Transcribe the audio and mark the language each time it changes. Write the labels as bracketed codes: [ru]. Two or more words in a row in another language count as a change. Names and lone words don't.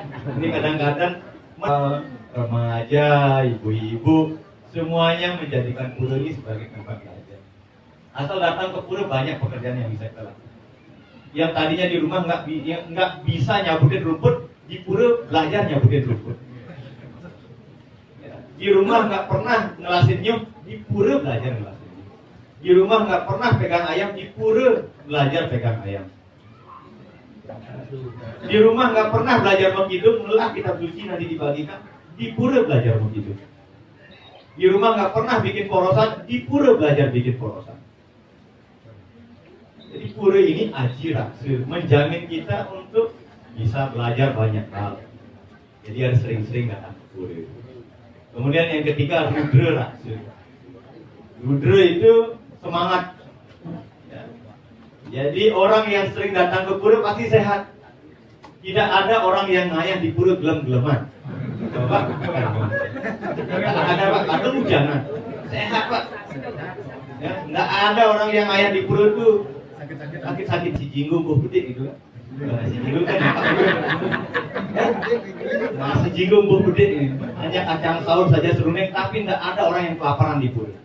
[id] Ini kadang-kadang remaja, ibu-ibu semuanya menjadikan pura ini sebagai tempat belajar. Asal datang ke pura banyak pekerjaan yang bisa kita lakukan. Yang tadinya di rumah nggak bisa nyabutin rumput, di pura belajar nyabutin rumput. Di rumah nggak pernah [ban] ngelasin nyuh, [id] di pura belajar [ban] ngelasin nyuh. [id] Di rumah nggak pernah pegang ayam, di pura belajar pegang ayam. Di rumah nggak pernah belajar menghidup, melah kitab suci nanti dibagikan, di pura belajar menghidup. Di rumah nggak pernah bikin porosan, di pura belajar bikin porosan. Jadi pura ini aji raksa, menjamin kita untuk bisa belajar banyak hal. Jadi harus sering-sering datang ke pura. Kemudian yang ketiga, rudra raksa. Rudra itu semangat. Ya. Jadi orang yang sering datang ke pura pasti sehat. Tidak ada orang yang ngayah di pura gelem-geleman. Coba, ada Pak, atau hujanan, sehat Pak. Ya, nggak ada orang yang ngayah di pura tuh sakit-sakit si jinggung, [ban] buh gede [id] gitu. Si jinggung kan nah, si jinggung, [ban] buh gede, [id] hanya kacang sahur saja serundeng, tapi nggak ada orang yang kelaparan di pura.